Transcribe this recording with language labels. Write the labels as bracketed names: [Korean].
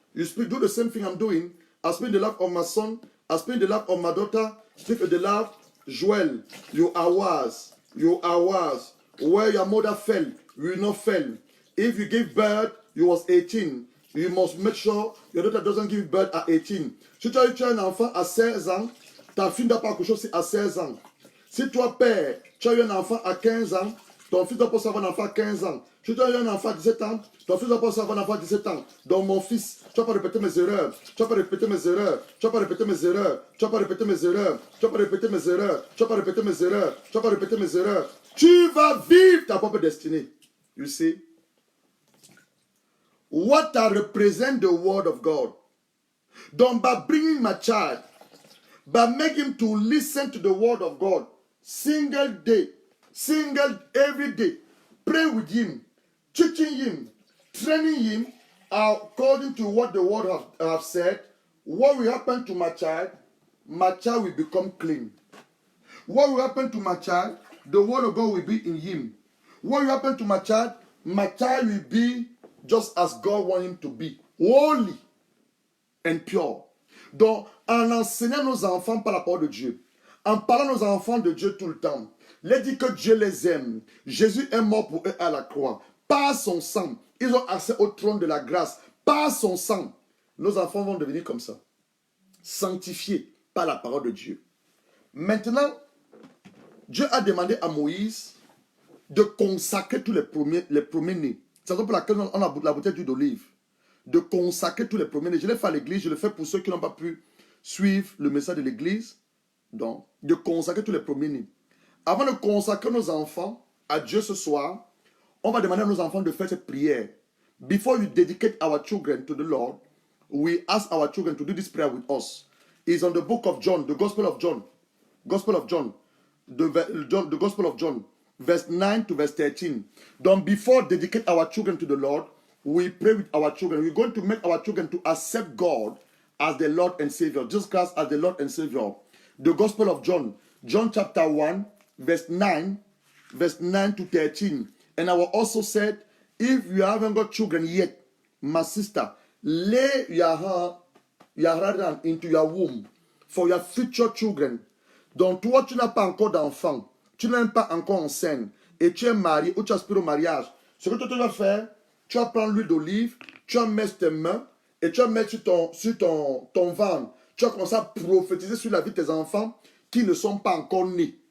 [English] You do the same thing I'm doing. I speak in the life of my son. I speak in the life of my daughter. Speak in the life. Joel, you are wise. your hours, where your mother fell, you will not fail. If you give birth, you was 18. You must make sure your daughter doesn't give birth at 18. [French] Si tu as eu un enfant à 16 ans, ta fille ne doit pas accoucher à 16 ans. Si toi, père, tu as eu un enfant à 15 ans, ton fils doit pas avoir un enfant à 15 ans. Si tu as eu un enfant à 17 ans, ton fils doit pas avoir un enfant à 17 ans. Donc mon fils, tu vas pas répéter mes erreurs. Tu vas pas répéter mes erreurs. Tu vas pas répéter mes erreurs. Tu vas pas répéter mes erreurs. Tu vas pas répéter mes erreurs. Tu vas pas répéter mes erreurs. Tu vas pas répéter mes erreurs. Tu vas vivre ta propre destinée. [English] You see? What I represent the word of God. Donc by bringing my child, by making him to listen to the word of God, single day, single every day, pray with him, teaching him, training him according to what the word have said. What will happen to my child? My child will become clean. What will happen to my child? The word of God will be in him. What will happen to my child? My child will be just as God wants him to be, holy and pure. [French] Donc, en enseignant nos enfants par la parole de Dieu, en parlant nos enfants de Dieu tout le temps, les dit que Dieu les aime. Jésus est mort pour eux à la croix. Par son sang, ils ont accès au trône de la grâce. Par son sang, nos enfants vont devenir comme ça, sanctifiés par la parole de Dieu. Maintenant, Dieu a demandé à Moïse de consacrer tous les premiers-nés. C'est pour laquelle on a la bouteille d'huile d'olive. De consacrer tous les premiers-nés. Je l'ai fait à l'église, je le fais pour ceux qui n'ont pas pu suivre le message de l'église. Donc, de consacrer tous les premiers-nés. Avant de consacrer nos enfants à Dieu ce soir, on va demander à nos enfants de faire cette prière. [English] Before you dedicate our children to the Lord, we ask our children to do this prayer with us. It's on the book of John, the Gospel of John. Gospel of John. The Gospel of John. Verse 9 to verse 13. Donc, before dedicate our children to the Lord, we pray with our children. We're going to make our children to accept God as the Lord and Savior. Jesus Christ as the Lord and Savior. The Gospel of John. John chapter 1, verse 9 to 13. And I will also said, if you haven't got children yet, my sister, lay your hand into your womb for your future children. [French] Donc, toi, tu n'as pas encore d'enfant. Tu n'es pas encore enceinte et tu es marié ou tu aspires au mariage. Ce que tu dois faire, tu vas prendre l'huile d'olive, tu vas mettre tes mains et tu vas mettre sur ton ventre. Tu vas commencer à prophétiser sur la vie de tes enfants qui ne sont pas encore nés.